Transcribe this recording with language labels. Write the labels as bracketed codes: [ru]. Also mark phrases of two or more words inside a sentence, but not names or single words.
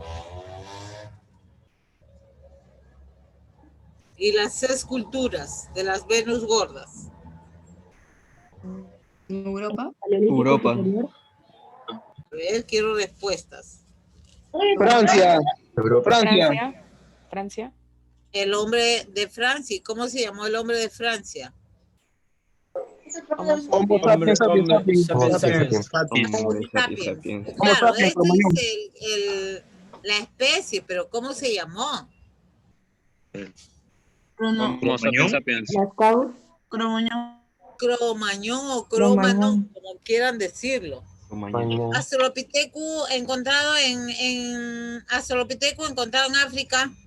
[es] Y las esculturas de las Venus gordas. Europa. Paleolítico Europa. superior. A ver, quiero respuestas. Francia. Europa. Francia. Francia. El hombre de Francia. ¿Cómo se llamó el hombre de Francia? Homo Homo sapiens. sapiens, sapiens, Sapiens, sapiens. Hombre, Sapiens. sapiens. Homo Claro, sapiens, este Cro-Magnon. es la especie, pero ¿cómo se llamó? Como Sapiens Sapiens. Las causas. Cromañón o Cromañón. Cromañón, como quieran decirlo. Mañana. Australopithecus encontrado Australopithecus encontrado en África.